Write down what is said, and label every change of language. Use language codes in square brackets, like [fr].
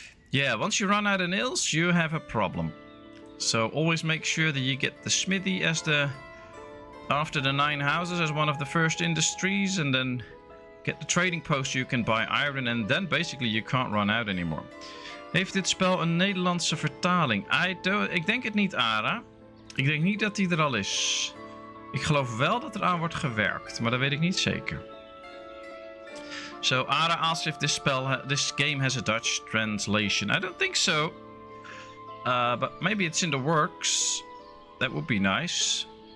[en] Yeah, once you run out of nails, you have a problem. So always make sure that you get the smithy as after the 9 houses as one of the first industries. And then get the trading post, you can buy iron. And then basically you can't run out anymore. [nl] Heeft dit spel een Nederlandse vertaling? Ik denk het niet, Ara. Ik denk niet dat die er al is. Ik geloof wel dat er aan wordt gewerkt, maar dat weet ik niet zeker. [en] So Ara asks if this game has a Dutch translation. I don't think so. But maybe it's in the works. That would be nice.